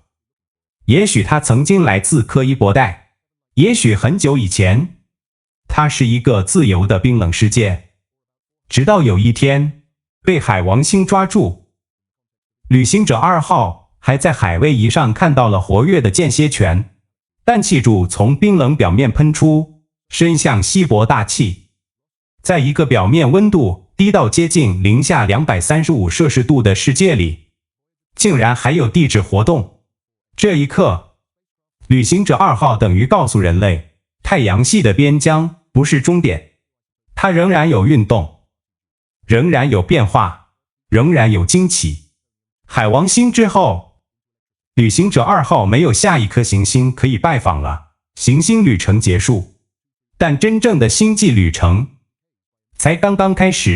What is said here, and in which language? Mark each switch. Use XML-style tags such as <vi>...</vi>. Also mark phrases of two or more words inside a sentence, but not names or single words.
<zh>也許它曾經來自柯伊伯帶，也許很久以前，它是一個自由的冰冷世界，直到有一天被海王星抓住。旅行者2號還在海衛一上看到了活躍的間歇泉，氮氣柱從冰冷表面噴出，伸向稀薄大氣。在一個表面溫度低到接近零下235攝氏度的世界裡，竟然還有地質活動。這一刻，旅行者2號等於告訴人類，太陽系的邊疆不是終點，它仍然有運動，仍然有變化，仍然有驚奇。海王星之後， 旅行者2號沒有下一顆行星可以拜訪了，行星旅程結束，但真正的星際旅程才剛剛開始。</zh>